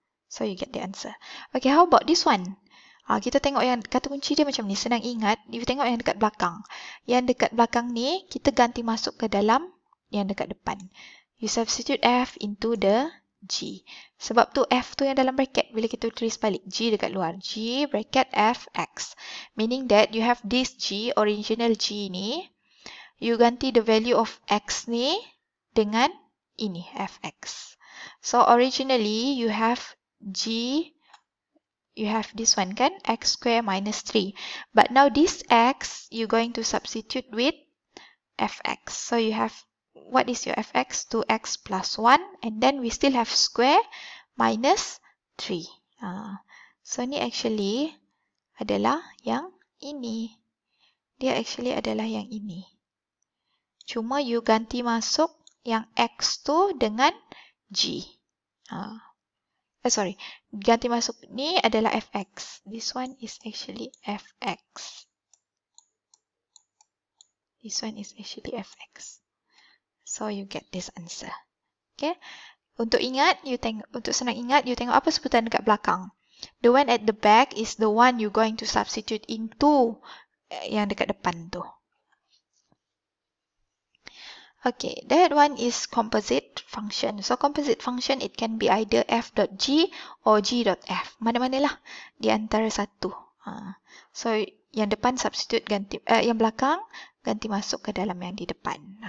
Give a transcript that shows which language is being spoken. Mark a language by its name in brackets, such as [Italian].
[English] So, you get the answer. Okay, how about this one? [Malay] Kita tengok yang kata kunci dia macam ni, senang ingat. You tengok yang dekat belakang. Yang dekat belakang ni, kita ganti masuk ke dalam yang dekat depan. [English] You substitute f into the G. [Malay] Sebab tu F tu yang dalam bracket. Bila kita tulis balik G dekat luar. G bracket Fx. [English] Meaning that you have this G, original G ni. You ganti the value of X [Malay] ni dengan ini, [English] Fx. So originally you have G, you have this one kan, X square minus 3. But now this X, you're going to substitute with Fx. So you have, what is your Fx? 2x plus 1. And then we still have square minus 3. [Malay] So ni actually adalah yang ini. Dia actually adalah yang ini. Cuma you ganti masuk yang X tu dengan G. Sorry. Ganti masuk ni adalah Fx. [English] This one is actually Fx. This one is actually Fx. So you get this answer. Okay. [Malay] Untuk ingat, untuk senang ingat, you tengok apa sebutan dekat belakang. [English] The one at the back is the one you're going to substitute into [Malay] yang dekat depan tu. [English] Okay, that one is composite function. So composite function, it can be either f.g or g.f. [Malay] Mana-manalah di antara satu. So yang depan substitute ganti, yang belakang ganti masuk ke dalam yang di depan.